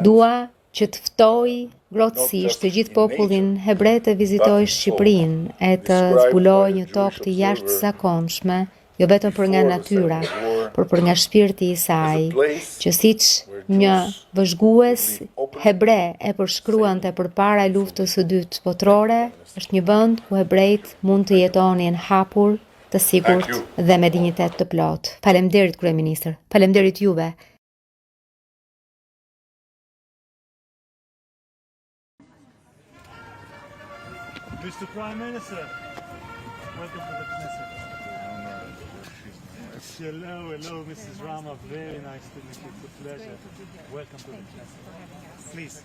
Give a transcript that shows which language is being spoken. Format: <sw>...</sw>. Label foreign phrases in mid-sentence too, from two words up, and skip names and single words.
<sq>Dua që të ftoj grotësisht të gjithë popullin hebre të vizitojë Shqipërinë e të zbulojë një tokë të jashtëzakonshme, jo vetëm për nga natyra, por për nga shpirti i saj, që siç një vëzhgues hebre e përshkruante përpara luftës së dytë botërore, është një vend ku hebrejt mund të jetonin hapur, të sigurt dhe me dinjitet të plot. Faleminderit kryeministër. Faleminderit juve.</sq> <en>Mr. Prime Minister, welcome to the Knesset. Hello, Mrs. Rama. Very nice to meet you. It's a pleasure. Welcome to the Knesset. Please.</en>